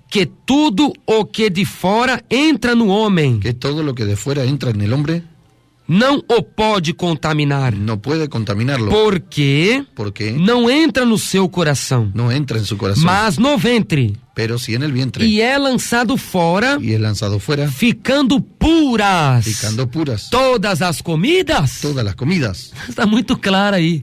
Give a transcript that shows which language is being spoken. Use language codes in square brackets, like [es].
[pt] que tudo o que de fora entra no homem [es] que todo lo que de fuera entra en el hombre [pt] não o pode contaminar? [es] no puede contaminarlo? [pt] Porque [es] Porque [pt] não entra no seu coração, [es] no entra en su corazón, [pt] mas no ventre, [es] pero sí en el vientre, [pt] e é lançado fora, [es] y es lanzado fuera, [pt] ficando puras [es] picando puras [pt] todas as comidas. [es] todas las comidas. [pt] Está muito claro aí.